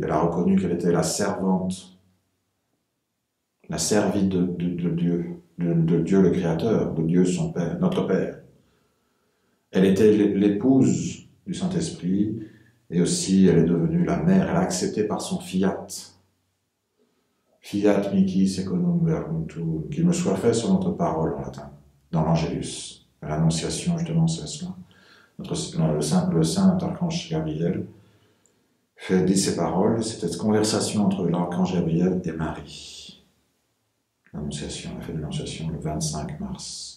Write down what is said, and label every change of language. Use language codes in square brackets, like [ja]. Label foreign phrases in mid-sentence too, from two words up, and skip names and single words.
[fr] Elle a reconnu qu'elle était la servante, la servie de Dieu, de Dieu le Créateur, de Dieu son Père, notre Père. Elle était l'épouse du Saint-Esprit, et aussi elle est devenue la mère, elle a accepté par son fiat. [la] Fiat mihi secundum verbum tuum, [fr] qu'il me soit fait sur notre parole en latin, dans l'Angélus. L'Annonciation, justement, c'est cela. Le saint archange Gabriel dit ces paroles, c'est cette conversation entre l'archange Gabriel et Marie. L'Annonciation, la fête de l'Annonciation, le 25 mars.